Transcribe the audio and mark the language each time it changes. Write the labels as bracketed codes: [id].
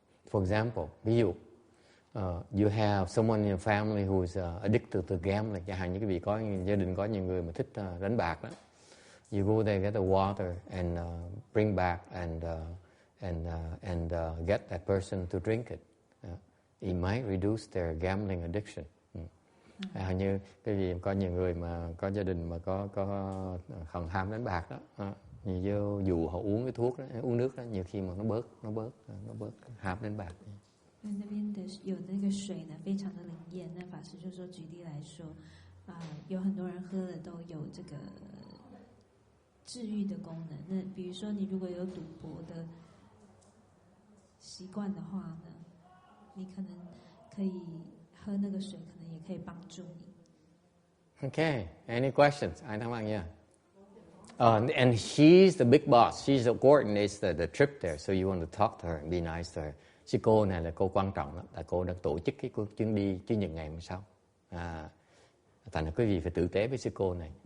[en] For example, [vi] ví dụ, [en] you have someone in your family who is addicted to gambling. [vi] Chẳng hạn như quý vị có gia đình có nhiều người mà thích đánh bạc đó. [en] You go there, get the water and bring back and get that person to drink it. It might reduce their gambling addiction. [vi] Hình như cái gì có nhiều người mà có gia đình mà có hận ham đánh bạc đó, dù họ uống cái thuốc đó, uống nước đó, nhiều khi mà nó bớt ham đánh bạc. [zh] 因为那边的有那个水呢，非常的灵验。那法师就说，举例来说，有很多人喝了都有这个治愈的功能。那比如说，你如果有赌博的习惯的话呢，你可能可以喝那个水，可能也可以帮助你。 [en] Okay, any questions? [vi] Ai thắc mắc nha? [en] And she's the big boss. She's the coordinates the trip there. So you want to talk to her and be nice to her. [vi] Chứ cô này là cô quan trọng lắm. Là cô đã tổ chức cái chuyến đi chuyến những ngày hôm sau. Thành ra quý vị phải tử tế với sư cô này.